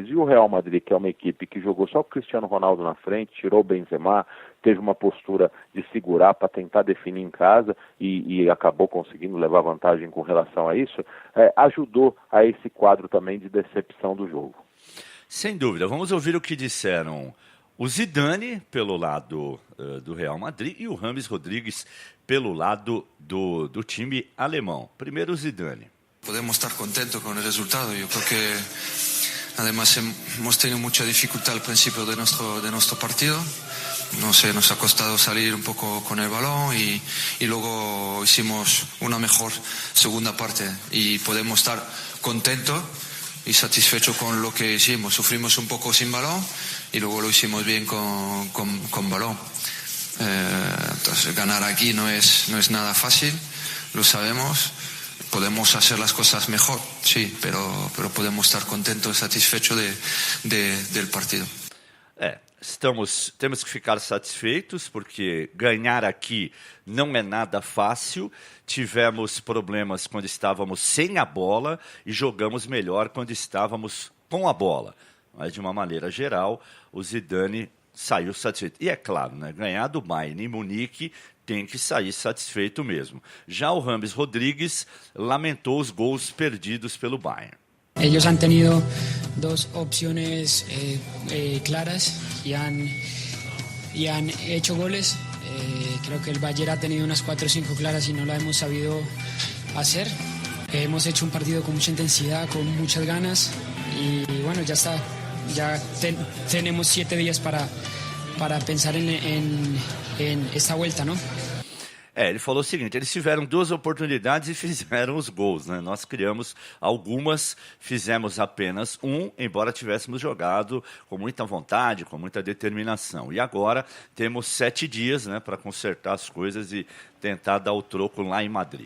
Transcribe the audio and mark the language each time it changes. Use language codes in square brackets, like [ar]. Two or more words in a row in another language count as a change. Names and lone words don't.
[pt] E o Real Madrid, que é uma equipe que jogou só o Cristiano Ronaldo na frente, tirou o Benzema, teve uma postura de segurar para tentar definir em casa e acabou conseguindo levar vantagem com relação a isso, ajudou a esse quadro também de decepção do jogo. Sem dúvida. Vamos ouvir o que disseram o Zidane pelo lado do Real Madrid e o James Rodrigues pelo lado do time alemão. Primeiro o Zidane. [es] Podemos estar contentos con el resultado. Yo creo que además hemos tenido mucha dificultad al principio de nuestro partido. No sé, nos ha costado salir un poco con el balón y luego hicimos una mejor segunda parte y podemos estar contentos y satisfechos con lo que hicimos. Sufrimos un poco sin balón y luego lo hicimos bien con balón. Entonces ganar aquí no es nada fácil, lo sabemos. Podemos hacer las cosas mejor, sí, pero podemos estar contentos y satisfechos del partido. [pt] Temos que ficar satisfeitos, porque ganhar aqui não é nada fácil. Tivemos problemas quando estávamos sem a bola e jogamos melhor quando estávamos com a bola. Mas, de uma maneira geral, o Zidane saiu satisfeito. E é claro, né, ganhar do Bayern em Munique tem que sair satisfeito mesmo. Já o James Rodrigues lamentou os gols perdidos pelo Bayern. [es] Ellos han tenido 2 opciones claras y han hecho goles. Creo que el Bayern ha tenido unas 4 o 5 claras y no la hemos sabido hacer. Hemos hecho un partido con mucha intensidad, con muchas ganas. y bueno, ya está, tenemos 7 días para pensar en esta vuelta, ¿no? [pt] Ele falou o seguinte, eles tiveram 2 oportunidades e fizeram os gols, né? Nós criamos algumas, fizemos apenas um, embora tivéssemos jogado com muita vontade, com muita determinação. E agora temos 7 dias, né, para consertar as coisas e tentar dar o troco lá em Madrid.